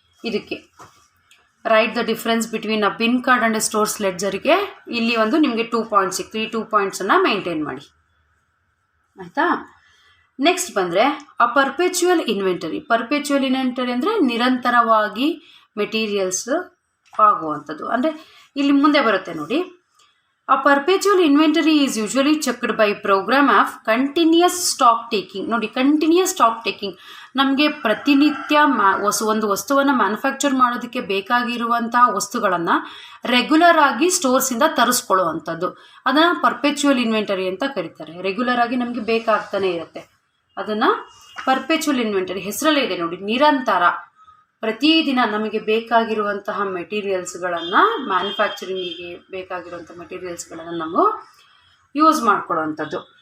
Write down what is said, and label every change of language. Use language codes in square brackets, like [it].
[en] ಇದಕ್ಕೆ write the difference between a bin card and stores ಲೆಡ್ಜರ್ಗೆ [kn] ಇಲ್ಲಿ ಒಂದು ನಿಮಗೆ 2 ಪಾಯಿಂಟ್ಸ್ ಸಿಕ್ತು. ಈ 2 ಪಾಯಿಂಟ್ಸನ್ನು ಮೇಂಟೈನ್ ಮಾಡಿ, ಆಯಿತಾ? ನೆಕ್ಸ್ಟ್ ಬಂದರೆ ಆ ಪರ್ಪೆಚುವಲ್ ಇನ್ವೆಂಟರಿ. ಪರ್ಪೆಚುವಲ್ ಇನ್ವೆಂಟರಿ ಅಂದರೆ ನಿರಂತರವಾಗಿ ಮೆಟೀರಿಯಲ್ಸ್ ಆಗುವಂಥದ್ದು. ಅಂದರೆ ಇಲ್ಲಿ ಮುಂದೆ ಬರುತ್ತೆ ನೋಡಿ, [en] A perpetual inventory is usually checked by program of continuous stock taking. [kn] ನೋಡಿ, ಕಂಟಿನ್ಯೂಸ್ ಸ್ಟಾಕ್ ಟೇಕಿಂಗ್ ನಮಗೆ ಪ್ರತಿನಿತ್ಯ ಒಂದು ವಸ್ತುವನ್ನು ಮ್ಯಾನುಫ್ಯಾಕ್ಚರ್ ಮಾಡೋದಕ್ಕೆ ಬೇಕಾಗಿರುವಂತಹ ವಸ್ತುಗಳನ್ನು ರೆಗ್ಯುಲರ್ ಆಗಿ ಸ್ಟೋರ್ಸಿಂದ ತರಿಸ್ಕೊಳ್ಳುವಂಥದ್ದು, ಅದನ್ನು ಪರ್ಪೆಚುವಲ್ ಇನ್ವೆಂಟರಿ ಅಂತ ಕರೀತಾರೆ. ರೆಗ್ಯುಲರ್ ಆಗಿ ನಮಗೆ ಬೇಕಾಗ್ತಾನೆ ಇರುತ್ತೆ. ಅದನ್ನು ಪರ್ಪೆಚುವಲ್ ಇನ್ವೆಂಟರಿ ಹೆಸರಲ್ಲೇ ಇದೆ ನೋಡಿ, ನಿರಂತರ ಪ್ರತಿದಿನ ನಮಗೆ ಬೇಕಾಗಿರುವಂತಹ ಮೆಟೀರಿಯಲ್ಸ್ಗಳನ್ನು, ಮ್ಯಾನುಫ್ಯಾಕ್ಚರಿಂಗಿಗೆ ಬೇಕಾಗಿರುವಂಥ ಮೆಟೀರಿಯಲ್ಸ್ಗಳನ್ನು ನಾವು ಯೂಸ್ ಮಾಡ್ಕೊಳ್ಳೋವಂಥದ್ದು.